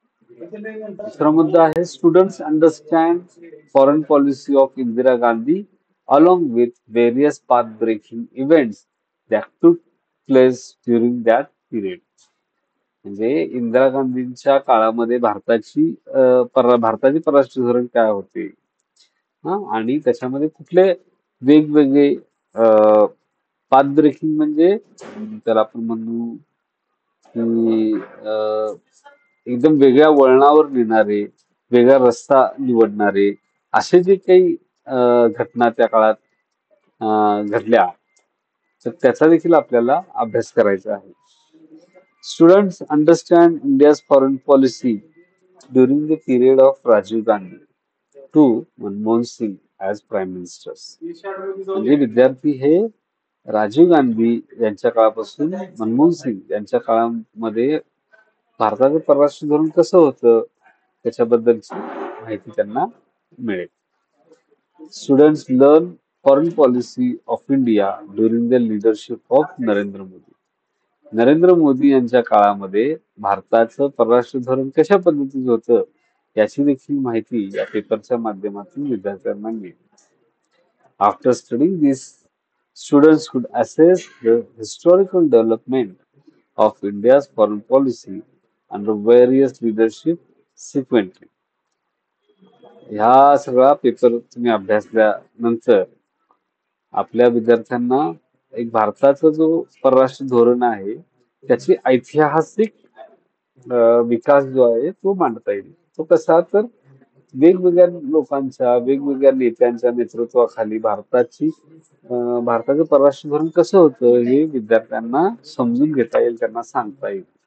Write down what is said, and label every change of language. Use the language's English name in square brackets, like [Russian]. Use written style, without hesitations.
[Marathi] दुसरा मुद्दा आहे [English] Students understand foreign policy of Indira Gandhi along with various path breaking events that took place during that period. [Marathi] म्हणजे इंदिरा गांधींच्या काळामध्ये भारताचे परराष्ट्र धोरण काय होते, आणि त्याच्यामध्ये कुठले वेगवेगळे पाथ ब्रेकिंग, म्हणजे त्याला आपण म्हणू की एकदम वेगळ्या वळणावर नेणारे वेगळा रस्ता निवडणारे असे जे काही घटना त्या काळात घडल्या, तर त्याचा देखील आपल्याला अभ्यास करायचा आहे. [English] Students understand India's foreign policy during the period of Rajiv Gandhi to Manmohan Singh as Prime Ministers. [Marathi] म्हणजे विद्यार्थी हे राजीव गांधी यांच्या काळापासून मनमोहन सिंग यांच्या काळामध्ये भारताचं परराष्ट्र धोरण कसं होतं त्याच्याबद्दलची माहिती त्यांना मिळेल. [English] Students learn foreign policy of India during the leadership of Narendra Modi. [Marathi] Narendra Modi यांच्या काळामध्ये भारताचं परराष्ट्र धोरण कशा पद्धतीचं होतं याची देखील माहिती या पेपरच्या माध्यमातून विद्यार्थ्यांना मिळेल. [English] After studying this, students could assess the historical development of India's foreign policy under various leadership sequentially. [Marathi] ह्या सगळा पेपर तुम्ही अभ्यासल्यानंतर आपल्या विद्यार्थ्यांना एक भारताचा जो परराष्ट्र धोरण आहे त्याची ऐतिहासिक विकास जो आहे तो मांडता येईल. तो कसा तर वेगवेगळ्या लोकांच्या वेगवेगळ्या नेत्यांच्या नेतृत्वाखाली भारताचं परराष्ट्र धोरण कसं होतं हे विद्यार्थ्यांना समजून घेता येईल, त्यांना सांगता येईल.